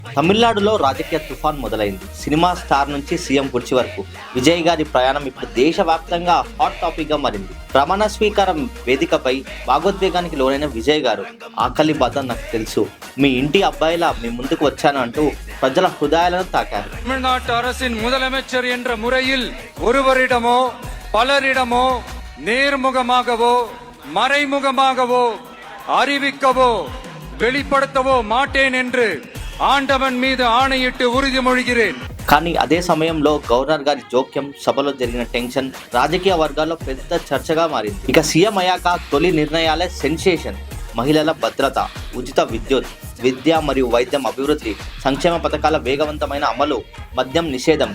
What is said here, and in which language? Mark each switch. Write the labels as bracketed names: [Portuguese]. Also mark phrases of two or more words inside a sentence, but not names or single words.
[Telugu] తమిళనాడులో రాజకీయ తుఫాన్ మొదలైంది. సినిమా స్టార్ నుంచి సీఎం కుర్చీ వరకు విజయ్ గారి ప్రయాణం ఇప్పుడు దేశవ్యాప్తంగా హాట్ టాపిక్ గా మారింది. ప్రమాణ స్వీకారం వేదికపై భాగోద్వేగానికి లోనైన విజయ్ గారు, ఆకలి బాధ నాకు తెలుసు, మీ ఇంటి అబ్బాయిలా మీ ముందుకు వచ్చాను అంటూ ప్రజల హృదయాలను తాకారు. [Tamil] தமிழ்நாட்டு அரசின் முதலமைச்சர் என்ற முறையில் ஒருவரிடமோ பலரிடமோ நேர்முகமாகவோ மறைமுகமாகவோ அறிவிக்கவோ வெளிப்படுத்தவோ மாட்டேன் என்று ஆண்டவன் மீது ஆணையிட்டு ఉறுதிమొழிகிறேன். [Telugu] కానీ అదే సమయంలో గవర్నర్ గారి జోక్యం, సభలో జరిగిన టెన్షన్ రాజకీయ వర్గాల్లో పెద్ద చర్చగా మారింది. ఇక సీఎం అయ్యాక తొలి నిర్ణయాలే సెన్సేషన్. మహిళల భద్రత, ఉచిత విద్యుత్, విద్య మరియు వైద్యం అభివృద్ధి, సంక్షేమ పథకాల వేగవంతమైన అమలు, మద్యం నిషేధం.